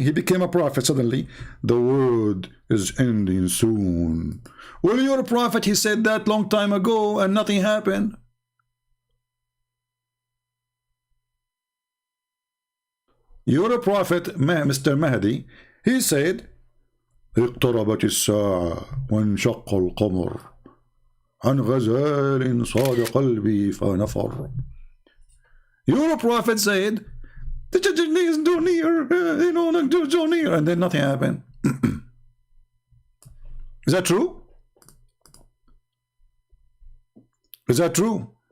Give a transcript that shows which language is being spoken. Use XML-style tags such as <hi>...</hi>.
<en>He became a prophet suddenly. The world is ending soon. Well, you're a prophet. He said that long time ago and nothing happened. You're a prophet, Mr. Mahdi. He said</en> <ar>اقتربت الساعة وانشق القمر عن غزال صاد قلبي فنفر.</ar> <en>Your prophet said, the judgment is too near, too near, and then nothing happened. Is that true? Is that true?</en>